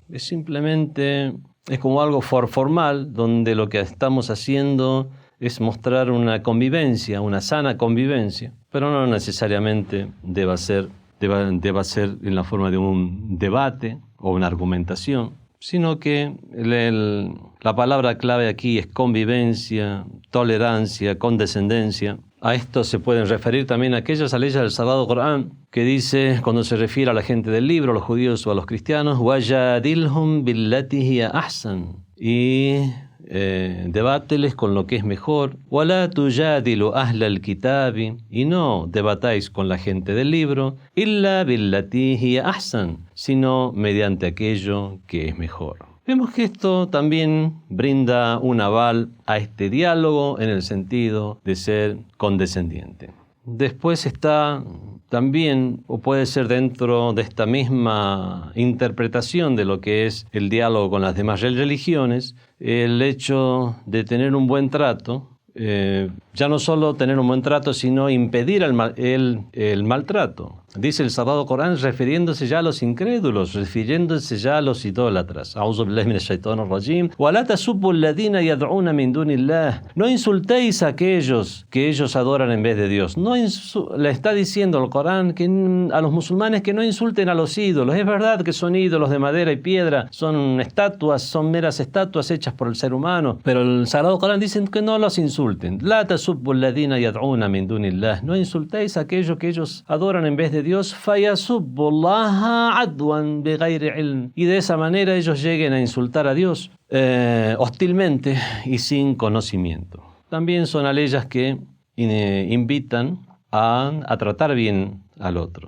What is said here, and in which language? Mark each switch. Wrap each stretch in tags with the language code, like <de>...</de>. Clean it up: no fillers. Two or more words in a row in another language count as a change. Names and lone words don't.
<es>Es como algo formal, donde lo que estamos haciendo es mostrar una convivencia, una sana convivencia, pero no necesariamente deba ser en la forma de un debate o una argumentación, sino que la palabra clave aquí es convivencia, tolerancia, condescendencia. A esto se pueden referir también aquellas leyes del Sagrado Corán que dice, cuando se refiere a la gente del libro, a los judíos o a los cristianos,</es> <ar>وَجَادِلْهُمْ بِالَّتِي هِيَ أَحْسَنُ,</ar> <es>y debáteles con lo que es mejor.</es> <ar>وَلَا تُجَادِلُوا أَهْلَ الْكِتَابِ,</ar> <es>y no debatáis con la gente del libro,</es> <ar>إِلَّا بِالَّتِي هِيَ أَحْسَنُ,</ar> <es>sino mediante aquello que es mejor. Vemos que esto también brinda un aval a este diálogo en el sentido de ser condescendiente. Después está también, o puede ser dentro de esta misma interpretación de lo que es el diálogo con las demás religiones, el hecho de tener un buen trato, ya no solo tener un buen trato, sino impedir el maltrato. Dice el Sagrado Corán refiriéndose ya a los incrédulos, refiriéndose ya a los idólatras.</es> <ar>أعوذ بالله من الشيطان الرجيم. ولا تسبوا الذين يدعون من دون الله.</ar> <es>No insultéis a aquellos que ellos adoran en vez de Dios. Le está diciendo el Corán a los musulmanes que no insulten a los ídolos. Es verdad que son ídolos de madera y piedra, son meras estatuas hechas por el ser humano, pero el Sagrado Corán dice que no los insulten.</es> <ar>لا تسبوا الذين يدعون من دون الله.</ar> <es>No insultéis a aquellos que ellos adoran en vez de Dios, y de esa manera ellos lleguen a insultar a Dios hostilmente y sin conocimiento. También son leyes que invitan a tratar bien al otro.</es>